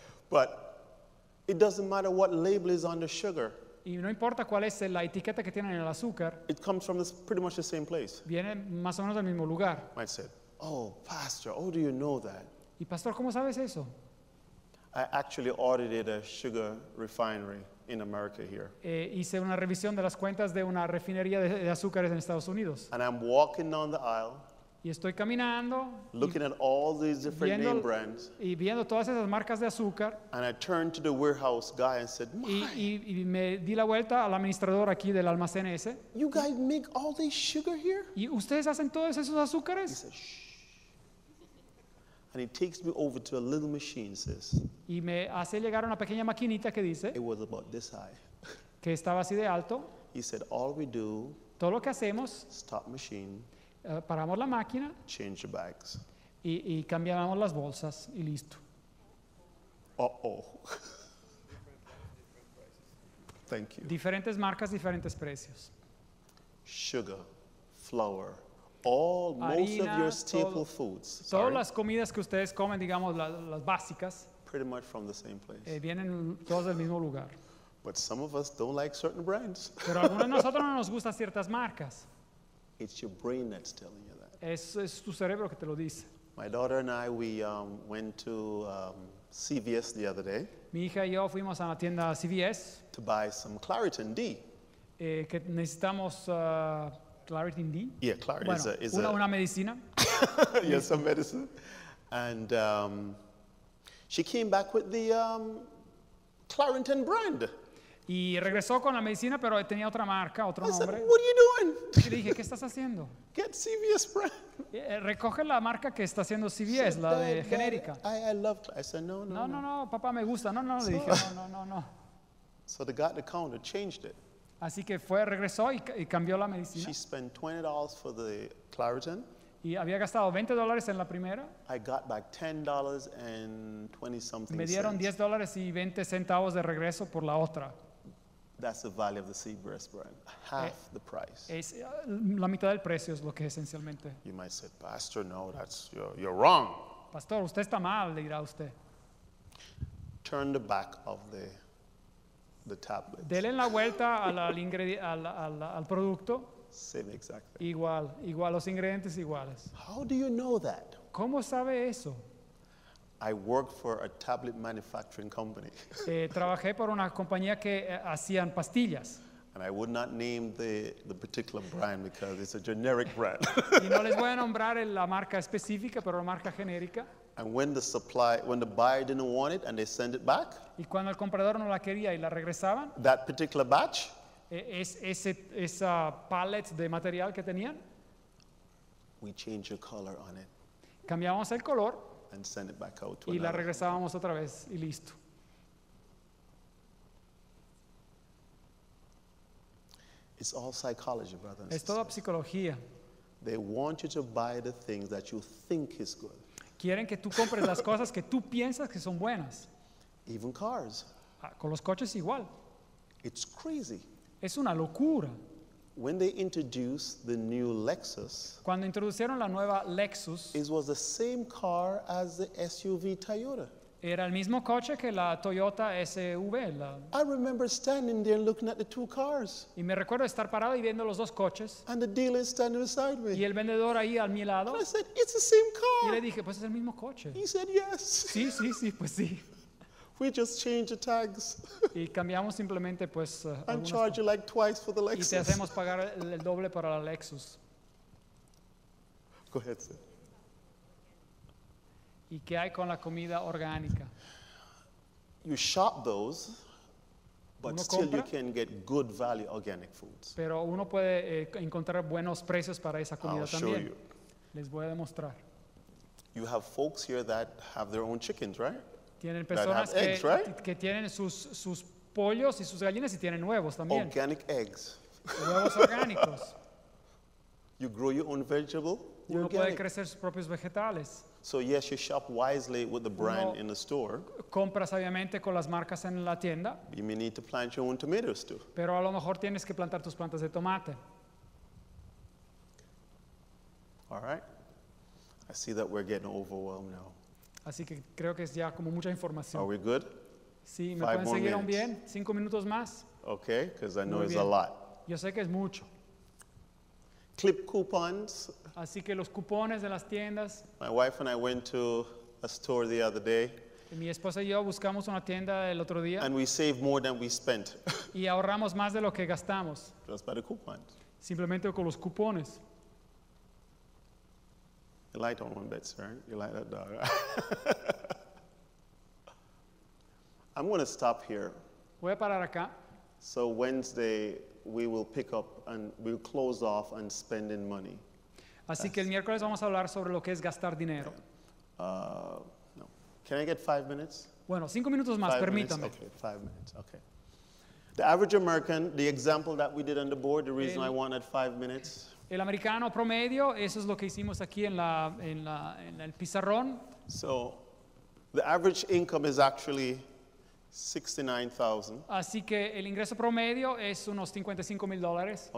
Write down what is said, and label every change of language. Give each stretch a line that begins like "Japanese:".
English: But it doesn't matter what label is on the sugar.
Spanish: Y no importa cuál es la etiqueta que tienen en el azúcar,
English: It comes from pretty much the same place.
Spanish: viene más o menos del mismo lugar.
English: Might say, oh, pastor, how do you know that?
Spanish: Y pastor, ¿cómo sabes eso?
English: I actually audited a sugar refinery in America here.
Spanish: Hice una revisión de las cuentas de una refinería de azúcares en Estados Unidos.
English: And I'm walking down the aisle,
Spanish: Y estoy caminando
English: looking at all these different name brands.
Spanish: y viendo todas esas marcas de azúcar.
English: And I turned to the warehouse guy and said,
Spanish: Y me di la vuelta al administrador aquí del almacén ese.
English: you guys make all this sugar here?
Spanish: ¿Y ustedes hacen todos esos
English: He
Spanish: azúcares?
English: said, shh. And he takes me over to a little machine, sis.
Spanish: Y me hace llegar a una pequeña maquinita que dice
English: It was about this high.
Spanish: que estaba así de alto.
English: He said, all we do,
Spanish: Todo lo que hacemos,
English: stop machine,
Spanish: paramos la máquina
English: change your bags.
Spanish: y cambiamos las bolsas y listo.
English: Uh-oh. Thank you.
Spanish: Diferentes marcas, diferentes precios.
English: Sugar, flour, most of
Spanish: Harina,
English: your staple
Spanish: todo.
English: foods,
Spanish: Todas
English: sorry,
Spanish: las comidas que ustedes comen, digamos las básicas,
English: pretty much from the same place.
Spanish: vienen todas del mismo lugar.
English: But some of us don't like certain brands.
Spanish: Pero a algunos de nosotros no nos gustan ciertas marcas.
English: It's your brain that's telling you that.
Spanish: Es tu cerebro que te lo dice.
English: My daughter and I, we went to CVS the other day
Spanish: Mi hija y yo fuimos a la tienda CVS
English: to buy some Claritin D.
Spanish: que necesitamos Claritin D.
English: Yeah, Claritin
Spanish: Bueno,
English: is
Spanish: una medicina.
English: yes, some medicine. And she came back with the Claritin brand.
Spanish: Y regresó con la medicina, pero tenía otra marca, otro
English: I said,
Spanish: nombre.
English: what are you doing?
Spanish: Y le dije, ¿qué estás haciendo?
English: Get CVS brand.
Spanish: Recoge la marca que está haciendo CVS, la de
English: Dad,
Spanish: genérica.
English: I love. I said, no.
Spanish: No, papá, me gusta. No, le dije, no.
English: So the guy at the counter changed it.
Spanish: Así que regresó y cambió la medicina.
English: She spent $20 for the Claritin.
Spanish: Y había gastado $20 en la primera.
English: I got back $10 and 20 something
Spanish: Me dieron
English: cents.
Spanish: $10 y 20 centavos de regreso por la otra.
English: That's the value of the CVS brand. Half the price.
Spanish: Es la mitad del precio es lo que esencialmente.
English: You might say, Pastor, no, you're wrong.
Spanish: Pastor, usted está mal, le dirá usted.
English: turn the back of the tablet.
Spanish: Denle la vuelta al producto.
English: Same exactly.
Spanish: Igual, los ingredientes iguales.
English: How do you know that?
Spanish: ¿Cómo sabe eso?
English: I worked for a tablet manufacturing company.
Spanish: Trabajé por una compañía que hacían pastillas.
English: And I would not name the particular brand because it's a generic brand.
Spanish: Y no les voy a nombrar la marca específica, pero la marca genérica.
English: And when the buyer didn't want it and they sent it back,
Spanish: Y cuando el comprador no la quería y la regresaban,
English: that particular batch,
Spanish: esa pallet de material que tenían,
English: we changed the color on it
Spanish: cambiábamos el color
English: and sent it back out to
Spanish: y la
English: another.
Spanish: regresábamos otra vez y listo.
English: It's all psychology, brothers and
Spanish: Es toda
English: sisters.
Spanish: psicología.
English: They want you to buy the things that you think is good.
Spanish: Quieren que tú compres las cosas que tú piensas que son buenas.
English: Even cars.
Spanish: Con los coches igual.
English: It's crazy.
Spanish: Es una locura.
English: When they introduced the new Lexus,
Spanish: Cuando introdujeron la nueva Lexus,
English: it was the same car as the SUV Toyota.
Spanish: era el mismo coche que la Toyota SV.
English: I remember standing there looking at the two cars,
Spanish: Y me recuerdo estar parado y viendo los dos coches
English: and the dealer is standing beside me.
Spanish: y el vendedor ahí a mi lado.
English: And I said, it's the same
Spanish: Y le
English: car.
Spanish: dije, pues es el mismo coche.
English: He said, yes.
Spanish: Sí, pues sí.
English: We just changed the tags
Spanish: Y cambiamos simplemente pues
English: and
Spanish: algunas
English: charge you like twice for the
Spanish: y te
English: Lexus.
Spanish: hacemos pagar el doble para la Lexus.
English: Go ahead, sir.
Spanish: ¿Y qué hay con la comida orgánica?
English: You shop those, but
Spanish: Uno
English: still you
Spanish: compra.
English: can get good value organic foods.
Spanish: Pero uno puede encontrar buenos precios para esa comida
English: I'll show
Spanish: también.
English: you.
Spanish: Les voy a demostrar.
English: You have folks here that have their own chickens, right?
Spanish: Tienen
English: That have
Spanish: personas
English: eggs, right?
Spanish: que tienen sus pollos y sus gallinas y tienen huevos también.
English: Organic eggs.
Spanish: Huevos orgánicos.
English: You grow your own vegetable, you're
Spanish: Uno puede
English: organic.
Spanish: crecer sus propios vegetales.
English: So yes, you shop wisely with the brand
Spanish: Uno-
English: in the store.
Spanish: Compras obviamente con las marcas en la tienda,
English: You may need to plant your own tomatoes too.
Spanish: pero a lo mejor tienes que plantar tus plantas de tomate.
English: All right? I see that we're getting overwhelmed now.
Spanish: Así que creo que es ya como mucha
English: Are
Spanish: información.
English: we good?
Spanish: Sí, ¿me
English: 5
Spanish: pueden
English: more
Spanish: seguir aún
English: minutes.
Spanish: bien? 5 minutos más.
English: Okay, because I know
Spanish: Muy
English: it's a
Spanish: bien.
English: lot.
Spanish: Yo sé que es mucho.
English: Clip coupons.
Spanish: Así que los cupones de las tiendas.
English: My wife and I went to a store the other day
Spanish: Mi esposa y yo buscamos una tienda el otro día
English: and we saved more than we spent
Spanish: y ahorramos más de lo que gastamos,
English: just by the coupons.
Spanish: simplemente con los cupones.
English: You like that one, Betsy, right? You like that dog. I'm going to stop here.
Spanish: Voy a parar acá.
English: So Wednesday, we will pick up and we'll close off on spending money.
Spanish: Así que el miércoles vamos a hablar sobre lo que es gastar dinero.
English: No. Can I get 5 minutes?
Spanish: Bueno, 5 minutos más,
English: 5 minutes?
Spanish: permítame.
English: Okay, 5 minutes, okay. The average American, the example that we did on the board, the reason I wanted 5 minutes,
Spanish: El americano promedio, eso es lo que hicimos aquí en el pizarrón.
English: so the average income is actually 69,000,
Spanish: Así que el ingreso promedio es unos $55,000.